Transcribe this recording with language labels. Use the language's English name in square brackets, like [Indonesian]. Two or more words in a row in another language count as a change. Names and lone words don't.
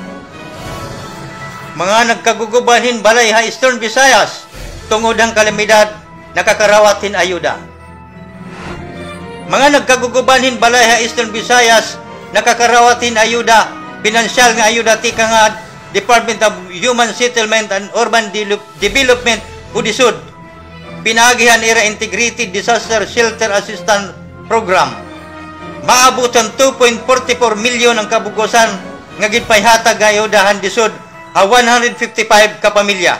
[Waray] Mga nagkagugubanhin balay ha Eastern Visayas tungod ang kalamidad nakakarawatin ayuda. Mga nagkagugubanhin balay ha Eastern Visayas nakakarawatin ayuda, pinansyal nga ayuda tika nga Department of Human Settlement and Urban Development UDSUD, pinagihan ira Integrated Disaster Shelter Assistance Program. Maabot ang 2.44 milyon ang kabugosan nga ginpayhatag nga ayudahan DSUD a 155 ka pamilya.